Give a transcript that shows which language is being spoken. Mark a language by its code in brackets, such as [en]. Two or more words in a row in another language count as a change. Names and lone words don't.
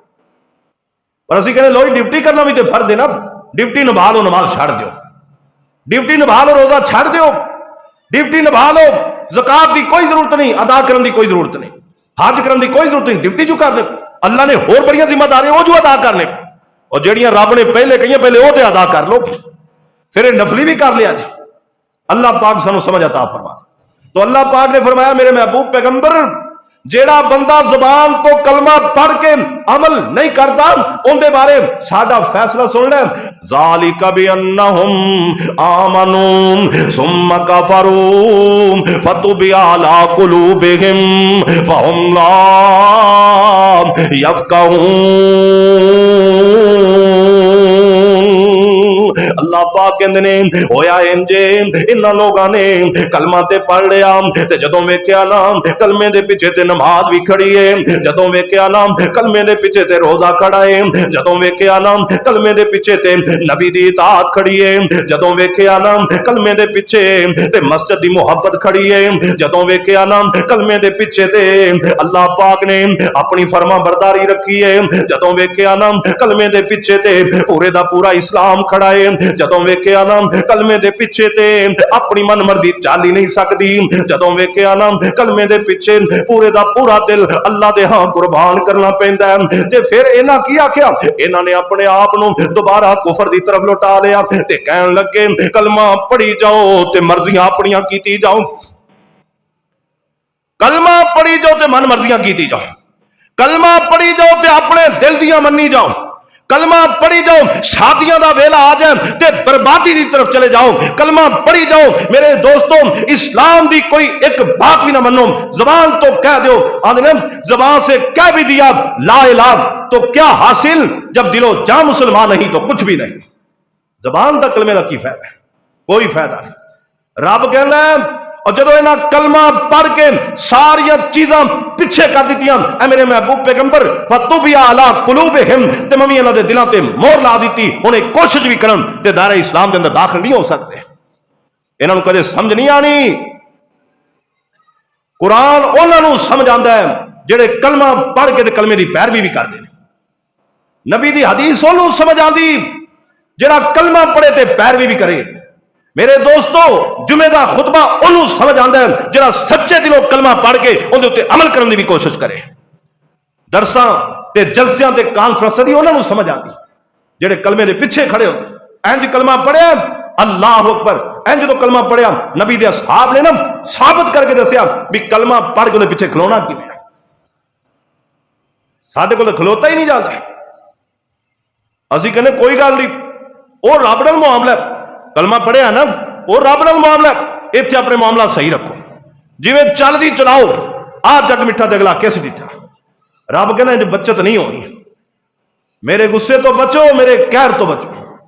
[pa] اور اسی کہنے لو ڈیوٹی کرنا بھی تو فرض ہے نا، ڈیوٹی نبھا لو نماز چھڑ دیو، ڈیوٹی نبھا لو روزہ چھڑ دیو، ڈیوٹی نبھا لو زکات دی کوئی ضرورت نہیں، ادا کرن دی کوئی ضرورت نہیں، حج کرن دی کوئی ضرورت نہیں، ڈیوٹی جو کر دے اللہ نے اور بڑیاں ذمہ داریاں وہ جو ادا کرنے، اور جڑیاں رب نے پہلے کہیں پہلے وہ تے ادا کر لو، پھر نفلی بھی کر لیا جی۔ اللہ پاک سانو سمجھ عطا فرما۔ تو اللہ پاک نے فرمایا میرے محبوب پیغمبر جیڑا بندہ زبان تو کلمہ پڑھ کے عمل نہیں کرتا ان دے بارے ساڈا فیصلہ سن لے، [ar] ذالک بانہم آمنوا ثم کفروا فطبع علی قلوبہم فہم لا یفقہون۔ [pa] اللہ پاک کہندے نے ہویا انجے انہاں لوگاں نے کلمہ تے پڑھ لیا تے جدوں ویکھیا نا کلمے دے پیچھے تے نماز بھی کھڑی ہے، جدوں ویکھیا نا کلمے دے پیچھے تے روزہ کھڑا ہے، جدوں ویکھیا نا کلمے دے پیچھے تے نبی دی اطاعت کھڑی ہے، جدوں ویکھیا نا کلمے دے پیچھے تے مسجد دی محبت کھڑی ہے، جدوں ویکھیا نا کلمے دے پیچھے تے اللہ پاک نے اپنی فرما برداری رکھی ہے، جدوں ویکھیا نا کلمے دے پیچھے تے پورے دا پورا اسلام کھڑا ہے، جدوں ویکھیا نا کلمے دے پیچھے تے اپنی من مرضی چل ہی نہیں سکتی، جدوں ویکھیا نا کلمے دے پیچھے پورے دا پورا دل اللہ دے ہاں قربان کرنا پیندا ہے، تے پھر انہاں کی آکھیا انہاں نے اپنے آپ نو دوبارہ کفر دی طرف لوٹا لیا تے کہن لگے کلمہ پڑھی جاؤ تے مرضیاں اپنیاں کیتی جاؤ، کلمہ پڑھی جاؤ تے من مرضیاں کیتی جاؤ، کلمہ پڑھی جاؤ تے اپنے دل دیاں منی جاؤ، کلمہ پڑھی جاؤ، شادیاں دا ویلا آ جائے تے بربادی دی طرف چلے جاؤ، کلمہ پڑھی جاؤ میرے دوستوں، اسلام دی کوئی ایک بات بھی نہ منو، زبان تو کہہ دیو، [ur] آدھے زبان سے کہہ بھی دیا لا الہ تو کیا حاصل جب دل و جاں مسلمان نہیں تو کچھ بھی نہیں، [pa] زبان دا کلمے کا کی فائدہ ہے؟ کوئی فائدہ نہیں۔ رب کہنا ہے اور جدو انہاں کلمہ پڑھ کے ساری چیزاں پیچھے کر دیتی اے میرے محبوب پیغمبر [ar] فَطُبِعَ عَلَىٰ قُلُوبِهِمْ [pa] تے ممی انہاں دے دلاں تے مہر لا دیتی، انہیں کوشش بھی کرن تے دائرہ اسلام دے اندر داخل نہیں ہو سکتے، انہاں نوں کدے سمجھ نہیں آنی۔ قرآن انہاں نوں سمجھ آندا ہے جڑے کلمہ پڑھ کے تے کلمے دی پیروی بھی کردے نے، نبی دی حدیث انہوں سمجھ آندی جڑا کلمہ پڑھے تے پیروی بھی کرے۔ میرے دوستو جمعہ دا خطبہ انہوں سمجھ آندا ہے جڑا سچے دلوں کلمہ پڑھ کے ان دے اوتے عمل کرنے دی بھی کوشش کرے۔ درساں تے جلسیاں تے کانفرنس دی انہوں نے سمجھ آندی جڑے کلمے دے پیچھے کھڑے ہوندے، انج کلمہ پڑھیا اللہ اکبر، انج تو کلمہ پڑھیا نبی دے اصحاب نے نا ثابت کر کے دسیا بھی کلمہ پڑھ کے پیچھے کھلونا کیویں ہے، ساڈے کول کھلوتا ہی نہیں جاندا، اسی کہنے کوئی گل نہیں وہ رب نال معاملہ ہے، کلمہ پڑھیا نا وہ رب نال معاملہ ہے، اتنے اپنے معاملہ صحیح رکھو، جویں چل دی چلاؤ، آ جگ میٹھا تے اگلا کس ڈٹھا، رب کہنا جو بچت نہیں ہونی، میرے غصے تو بچو، میرے قہر تو بچو۔